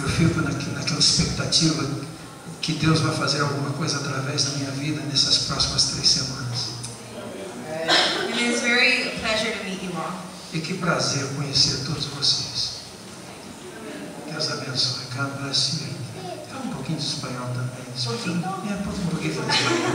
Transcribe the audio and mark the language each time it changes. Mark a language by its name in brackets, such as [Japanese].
[Portuguese] Eu fico naquela expectativa que Deus vai fazer alguma coisa através da minha vida nessas próximas 3 semanas. [English] And it is very a pleasure to meet you all. [Portuguese] E que prazer conhecer todos vocês. Deus abençoe. [English] God bless you. [Portuguese] Fala um pouquinho de espanhol também. Um pouquinho de espanhol.